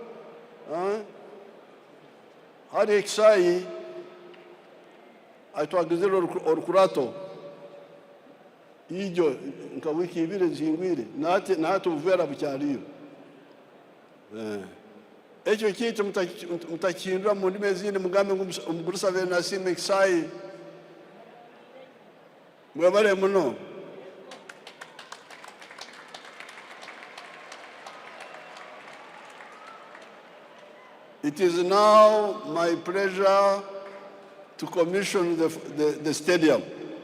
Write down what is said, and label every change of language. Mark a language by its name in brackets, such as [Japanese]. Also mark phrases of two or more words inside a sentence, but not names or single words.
[Nyankole] hari ekisaayi atwagizire orukurato ijo nka wiki ibiri zihingwire nati obuveera bukyaliyo ekyo kintu mutakihindura mu ndimi ezindi mugambe ngu omugurusabe nasiima ekisaayi mwebale muno. [English] It is now my pleasure to commission the stadium.